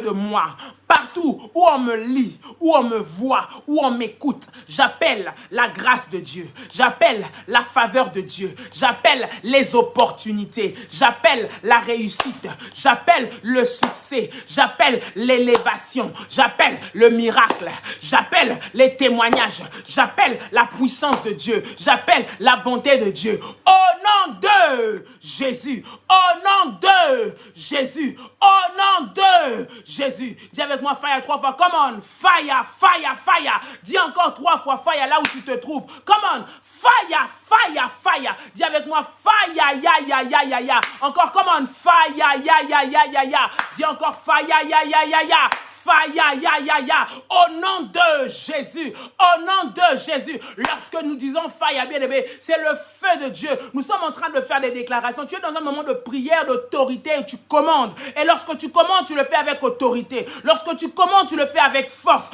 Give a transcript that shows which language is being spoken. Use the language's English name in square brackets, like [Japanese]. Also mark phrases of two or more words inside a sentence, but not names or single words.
[French] de moi, partout où on me lit, où on me voit, où on m'écoute, j'appelle la grâce de Dieu, j'appelle la faveur de Dieu, j'appelle les opportunités, j'appelle la réussite, j'appelle le succès, j'appelle l'élévation, j'appelle le miracle, j'appelle les témoignages, j'appelle la puissance de Dieu, j'appelle la bonté de Dieu. Au nom de Jésus, au nom de Jésus, au nom de Jésus. Dis avec moi fire 3 fois. [English] Come on, fire, fire, fire. [French] Dis encore 3 fois fire là où tu te trouves. [English] Come on, fire, fire, fire. [French] Dis avec moi fire, ya, ya, ya, ya, ya. [English] Encore come on, fire, ya, ya, ya, ya, ya. [French] Dis encore fire, ya, ya, ya, ya. Fire, ya, ya, ya. Au nom de Jésus, au nom de Jésus. Lorsque nous disons fire, bien aimé, c'est le feu de Dieu. Nous sommes en train de faire des déclarations. Tu es dans un moment de prière, d'autorité, où tu commandes. Et lorsque tu commandes, tu le fais avec autorité. Lorsque tu commandes, tu le fais avec force.